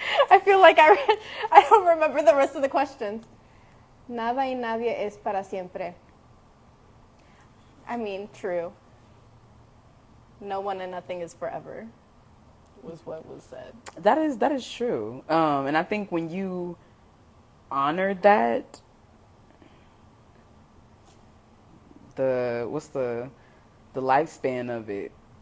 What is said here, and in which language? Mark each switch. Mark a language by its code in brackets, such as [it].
[en] I feel like I don't remember the rest of the questions. [es] Nada y nadie es para siempre. [en] I mean, true. No one and nothing is forever, was what was said. That is true. And I think when you honor that, what's the lifespan of it?